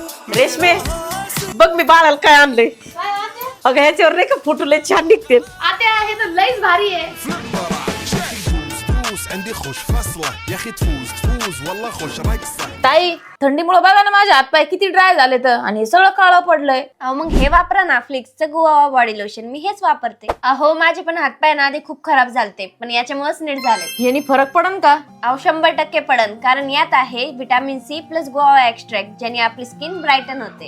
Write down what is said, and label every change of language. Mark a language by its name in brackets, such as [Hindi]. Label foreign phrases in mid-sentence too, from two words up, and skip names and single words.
[Marathi] रेशमे बघ मी बाळाला काय आणले. अगं ह्याच्यावर नाही का फोटो लय छान निघते. आत्या हे तर लईच भारी आहे. [Arabic] عندي خوش فصلة يا اخي تفوز والله خوش رقصة. [Marathi] ताई थंडीमुळे बघा ना माझे हातपाय किती ड्राय झाले तर आणि हे सगळं काळं पडलंय. अहो मग हे वापरा ना फ्लिक्सचं [English] guava body lotion. [Marathi] मी हेच वापरते. अहो माझे पण हातपाय ना आधी खूप खराब झालते पण याच्यामुळेच नीट झाले. यानी फरक पडन का? अहो 100% पडन कारण यात आहे [English] vitamin C plus guava extract [Marathi] ज्याने आपली [English] skin brighten [Marathi] होते.